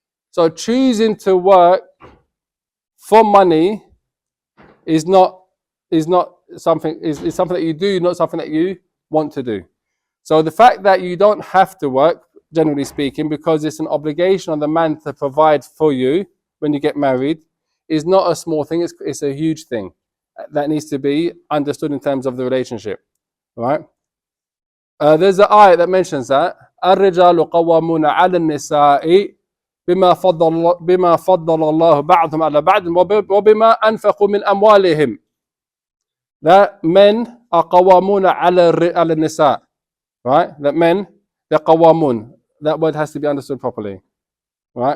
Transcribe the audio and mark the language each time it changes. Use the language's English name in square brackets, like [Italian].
[English] So choosing to work for money is something that you do, not something that you want to do. So the fact that you don't have to work, generally speaking, because it's an obligation on the man to provide for you when you get married, is not a small thing, it's a huge thing. that needs to be understood in terms of the relationship, right? There's an ayat that mentions that [Arabic] الرجال قوامون على النساء بما فضل الله بعضهم على بعض وبما أنفقوا من أموالهم. [English] That men are [Arabic] قوامون على النساء, [English] right? That men, they're قوامون. That word has to be understood properly, right?